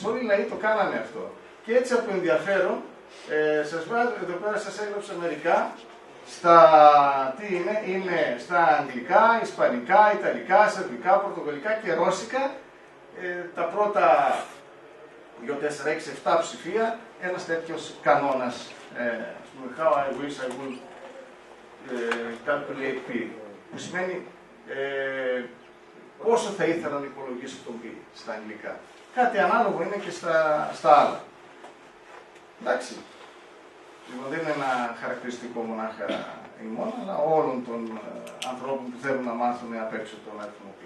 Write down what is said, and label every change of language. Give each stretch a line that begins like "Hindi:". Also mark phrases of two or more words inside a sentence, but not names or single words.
Greek: Όλοι οι λαοί το κάνανε αυτό. Και έτσι από ενδιαφέρον, σας βάζω εδώ πέρα, σας έγραψα μερικά στα, τι είναι στα αγγλικά, ισπανικά, ιταλικά, σερβικά, πορτογαλικά και ρώσικα. Τα πρώτα 2, 4, 6, 7 ψηφία, ένας τέτοιος κανόνας.
English: How I wish I would calculate P,
Greek: που σημαίνει πόσο θα ήθελα να υπολογίσω τον P στα αγγλικά. Κάτι ανάλογο είναι και στα άλλα. Εντάξει. Λοιπόν, δεν είναι ένα χαρακτηριστικό μονάχα ημών, αλλά όλων των ανθρώπων που θέλουν να μάθουν απ' έξω τον αριθμό P.